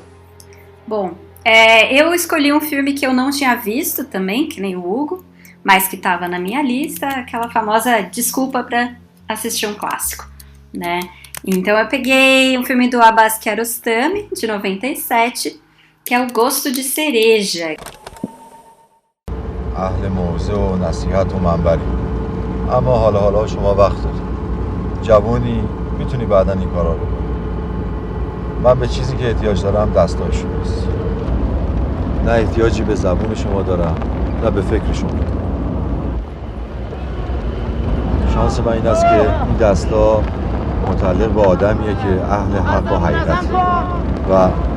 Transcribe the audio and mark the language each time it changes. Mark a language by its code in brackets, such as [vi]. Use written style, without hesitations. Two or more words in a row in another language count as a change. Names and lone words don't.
[pt] Bom, eu escolhi um filme que eu não tinha visto também, que nem o Hugo, mas que estava na minha lista, aquela famosa desculpa para assistir um clássico, né? Então eu peguei um filme do Abbas Kiarostami, de 97, que é O Gosto de Cereja. [fa] اهل موضوع و نصیحت و منبری اما حالا شما وقت داری جوونی میتونی بعداً این کارا رو بکنی من به چیزی که احتیاج دارم دستای شماست نه احتیاجی به زبون شما دارم نه به فکر شما شانس من این است که این دستا متعلق به آدمیه که اهل حق و حقیقته و